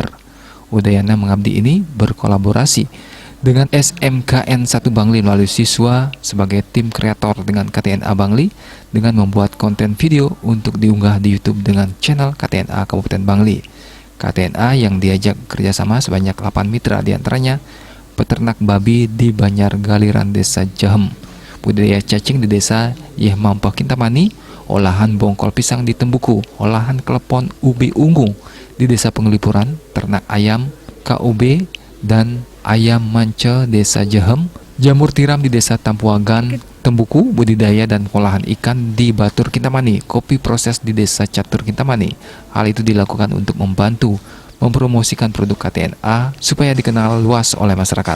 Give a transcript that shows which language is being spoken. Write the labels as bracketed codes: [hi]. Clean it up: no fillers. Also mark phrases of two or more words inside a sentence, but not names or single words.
[id] Udayana Mengabdi ini berkolaborasi dengan SMKN 1 Bangli melalui siswa sebagai tim kreator dengan KTNA Bangli dengan membuat konten video untuk diunggah di YouTube dengan channel KTNA Kabupaten Bangli. KTNA yang diajak kerjasama sebanyak 8 mitra, diantaranya peternak babi di Banjar Galiran Desa Jahem, budidaya cacing di Desa Yehmampah Kintamani, olahan bongkol pisang di Tembuku, olahan klepon ubi ungu di Desa Penglipuran, ternak ayam KUB dan ayam manca Desa Jahem, jamur tiram di Desa Tampuagan Tembuku, budidaya dan olahan ikan di Batur Kintamani, kopi proses di Desa Catur Kintamani. Hal itu dilakukan untuk membantu mempromosikan produk KTNA supaya dikenal luas oleh masyarakat.